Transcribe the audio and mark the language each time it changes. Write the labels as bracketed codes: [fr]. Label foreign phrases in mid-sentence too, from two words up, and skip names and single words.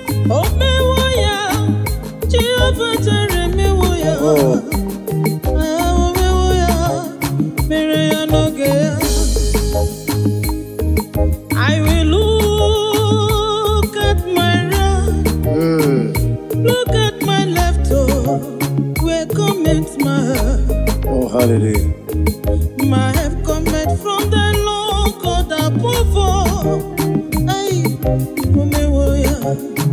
[ig] O mewo ya, Jehova jere mewo ya. Oh. Ah, o mewo ya, mere ya n'oge ya. [en] I will look at my right, Mm. look at my left, oh, where cometh my help? Oh, hallelujah. My help cometh from the Lord God above all. Hey, Omewoya.